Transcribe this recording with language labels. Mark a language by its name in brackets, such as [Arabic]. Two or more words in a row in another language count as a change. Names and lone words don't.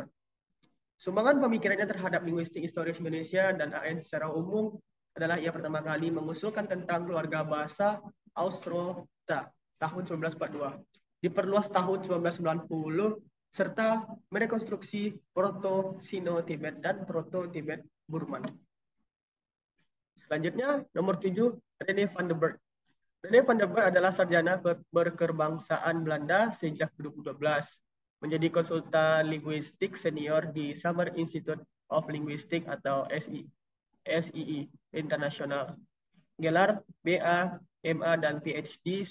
[Indonesian] Sumbangan pemikirannya terhadap linguistik historis Indonesia dan AN secara umum adalah ia pertama kali mengusulkan tentang keluarga bahasa Austrota tahun 1942, diperluas tahun 1990, serta merekonstruksi Proto-Sino-Tibet dan Proto-Tibet-Burman. Selanjutnya, nomor 7, René van der Burg. René van der Burg adalah sarjana berkebangsaan Belanda sejak 2012, menjadi konsultan linguistik senior di Summer Institute of Linguistics atau SII Internasional. Gelar BA, MA, dan PhD.